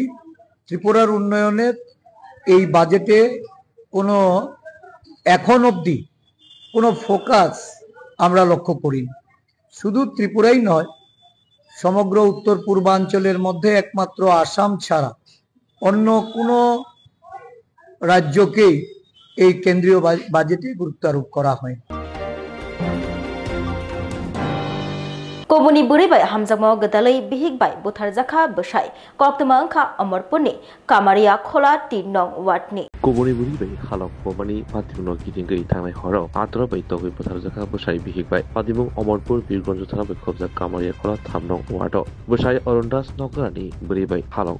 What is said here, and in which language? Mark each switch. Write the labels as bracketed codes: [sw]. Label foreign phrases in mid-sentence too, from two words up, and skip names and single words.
[bn] ত্রিপুরার উন্নয়নের এই বাজেটে কোনো এখন অবধি কোনো ফোকাস আমরা লক্ষ্য করিনি। শুধু ত্রিপুরাই নয়, সমগ্র উত্তর পূর্বাঞ্চলের মধ্যে একমাত্র আসাম ছাড়া অন্য কোনো রাজ্যকেই এই কেন্দ্রীয় বাজেটে গুরুত্ব আরোপ করা হয়। [trp] कोबुनी बुरैबाय हामजामाव गदालै बिहिगबाय बुथारजाखा बसाय कक्तमांखा अमरपुरनि कामारिया खोला 3 नं वार्डनि कोबुनी बुरैबाय हालक बमानि पातिमुनो गिदिंगै थांनाय हराव आद्रबाय तगै बुथारजाखा बसाय बिहिगबाय पातिमुं अमरपुर बिरगन्ज थानाबाय खबजा कामारिया खोला 3 नं वार्डआव बसाय अरुणदास नगरानि बुरैबाय हालक